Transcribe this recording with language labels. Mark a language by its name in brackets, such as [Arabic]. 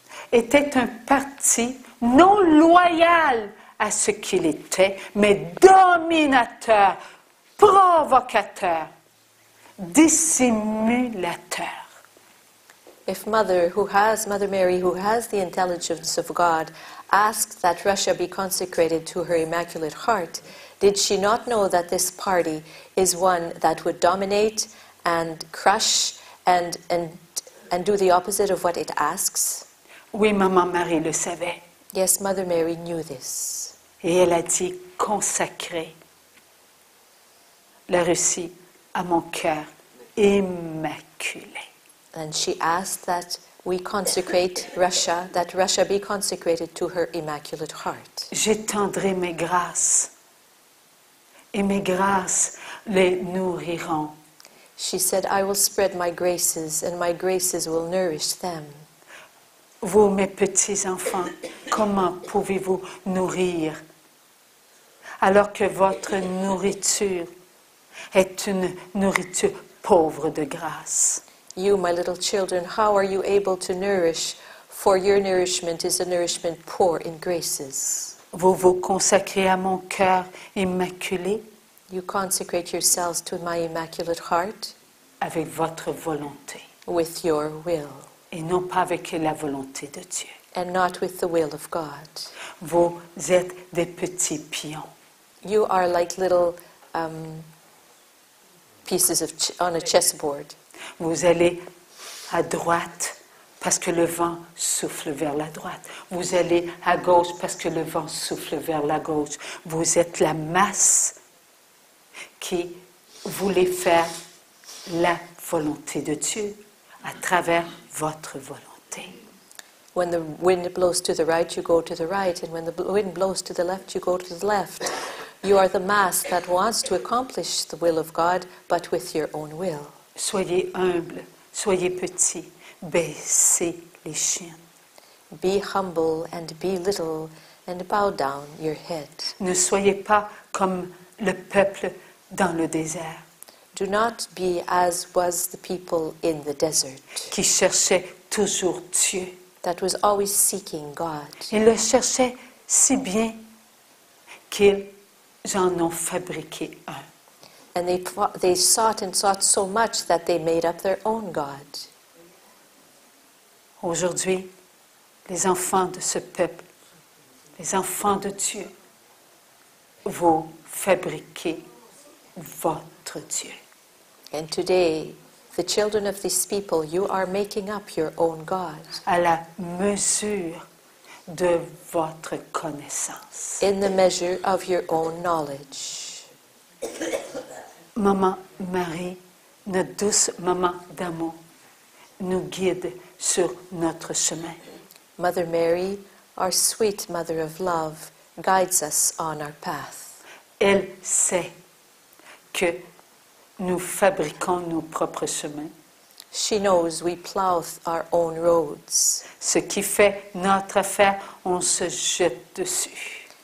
[French] était un parti non loyal à ce qu'il était, mais dominateur, provocateur, dissimulateur. [English] If Mother Mary, who has the intelligence of God, asked that Russia be consecrated to her Immaculate Heart, did she not know that this party is one that would dominate and crush and do the opposite of what it asks? [French] Oui, Maman Marie le savait. [English] Yes, Mother Mary knew this. [French] Et elle a dit consacrer la Russie à mon cœur immaculé. [English] And she asked that we consecrate Russia, that Russia be consecrated to her Immaculate Heart. [French] J'étendrai mes grâces, et mes grâces les nourriront. [English] She said, I will spread my graces, and my graces will nourish them. [French] Vous, mes petits-enfants, comment pouvez-vous nourrir alors que votre nourriture est une nourriture pauvre de grâce? [English] You, my little children, how are you able to nourish? For your nourishment is a nourishment poor in graces. [French] Vous vous consacrez à mon cœur immaculé [English] You consecrate yourselves to my Immaculate Heart [French] avec votre volonté [English] with your will, [French] et non pas avec la volonté de Dieu. [English] and not with the will of God. [French] Vous êtes des petits pions. [English] You are like little pieces on a chessboard. [French] Vous allez à droite parce que le vent souffle vers la droite. Vous allez à gauche parce que le vent souffle vers la gauche. Vous êtes la masse qui voulait faire la volonté de Dieu à travers votre volonté. [English] When the wind blows to the right, you go to the right, and when the wind blows to the left, you go to the left. You are the mass that wants to accomplish the will of God, but with your own will. [French] Soyez humbles, soyez petits, baissez les chiens. [English] Be humble and be little, and bow down your head. [French] Ne soyez pas comme le peuple dans le désert [English] Do not be as was the people in the desert, [French] qui cherchait toujours Dieu. [English] that was always seeking God. [French] Ils le cherchaient si bien qu'ils en ont fabriqué un. [English] And they sought and sought so much that they made up their own God. [French] Aujourd'hui, les enfants de ce peuple, les enfants de Dieu, vous fabriquez votre Dieu. [English] And today, the children of these people, you are making up your own God [French] À la mesure de votre connaissance. [English] in the measure of your own knowledge. [French] Maman Marie, notre douce maman d'amour, nous guide sur notre chemin. [English] Mother Mary, our sweet mother of love, guides us on our path. [French] Elle sait que nous fabriquons nos propres chemins. [English] She knows we plow our own roads. [French] Ce qui fait notre affaire, on se jette dessus.